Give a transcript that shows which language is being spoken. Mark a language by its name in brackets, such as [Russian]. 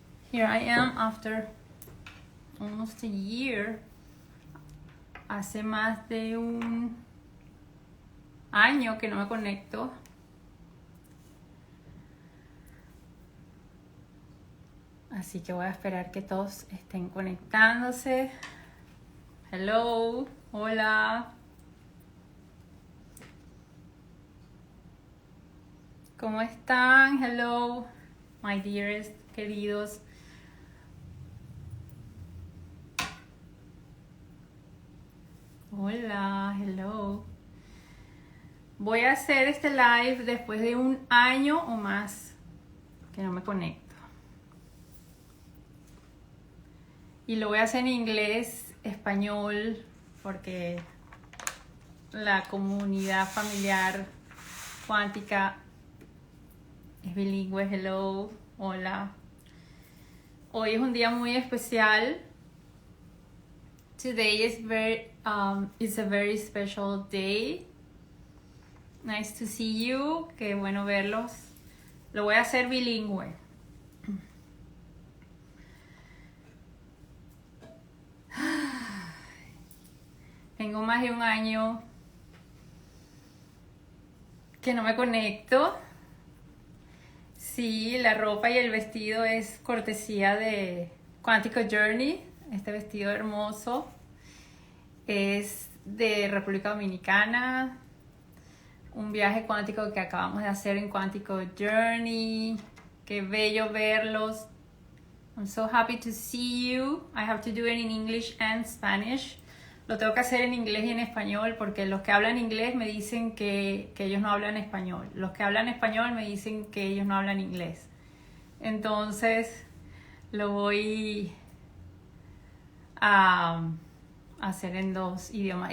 [English] Here I am after almost a year. [Spanish] Hace más de un año que no me conecto. Así que voy a esperar que todos estén conectándose. [English] Hello. [Spanish] Hola. ¿Cómo están? [English] Hello, my dearest, [Spanish] queridos. Hola, [English] hello. [Spanish] Voy a hacer este live después de un año o más que no me conecto. Y lo voy a hacer en inglés, español, porque la comunidad familiar cuántica es bilingüe. [English] Hello, [Spanish] hola. Hoy es un día muy especial. [English] Today is a very special day. Nice to see you. [Spanish] Qué bueno verlos. Lo voy a hacer bilingüe. Tengo más de un año que no me conecto. Sí, la ropa y el vestido es cortesía de QUANTYCO Journey. Este vestido hermoso es de República Dominicana. Un viaje cuántico que acabamos de hacer en QUANTYCO Journey. Qué bello verlos. [English] I'm so happy to see you. I have to do it in English and Spanish. [Spanish] Lo tengo que hacer en inglés y en español porque los que hablan inglés me dicen que ellos no hablan español. Los que hablan español me dicen que ellos no hablan inglés. Entonces lo voy a hacer en dos idiomas.